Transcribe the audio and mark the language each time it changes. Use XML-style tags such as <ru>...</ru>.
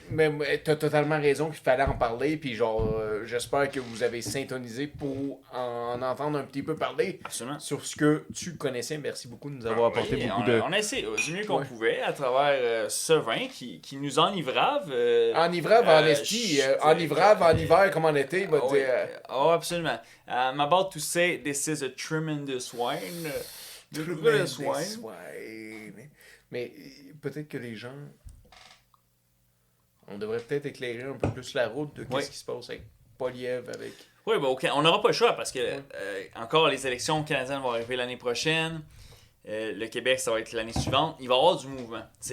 <fr>Mais t'as totalement raison qu'il fallait en parler. Puis genre, j'espère que vous avez syntonisé pour en entendre un petit peu parler. Absolument. Sur ce que tu connaissais. Merci beaucoup de nous avoir apporté beaucoup de... On a essayé du mieux qu'on pouvait à travers ce vin qui nous enivrave. Enivrave en esti. Enivrave en hiver comme en été. Absolument.</fr> <en>I'm about to say this is a tremendous wine. Tremendous wine.</en> <fr>Mais peut-être que les gens... On devrait peut-être éclairer un peu plus la route de qu'est-ce qui se passe avec Poilievre, avec... Oui, OK. On n'aura pas le choix parce que encore les élections canadiennes vont arriver l'année prochaine. Le Québec, ça va être l'année suivante. Il va y avoir du mouvement.</fr>